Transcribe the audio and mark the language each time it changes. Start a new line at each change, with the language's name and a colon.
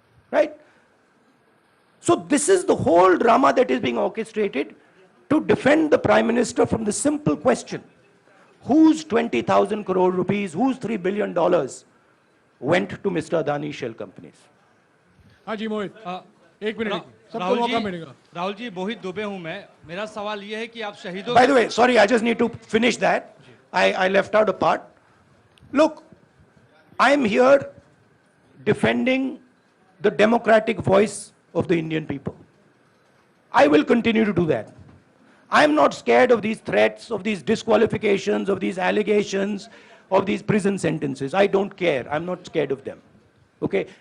English: Right? So this is the whole drama that is being orchestrated to defend the Prime Minister from the simple question, whose 20,000 crore rupees, whose $3 billion went to Mr. Adani shell companies?
Hindi: हाँ जी मोहित, एक minute, सबको मौका मिलेगा. राहुल जी, मोहित दुबे हूं मैं. मेरा सवाल ये है कि आप शहीदों.
English: By the way, sorry, I just need to finish that. I left out a part. Look, I'm here defending the democratic voice of the Indian people. I will continue to do that. I'm not scared of these threats, of these disqualifications, of these allegations, of these prison sentences. I don't care. I'm not scared of them. Okay?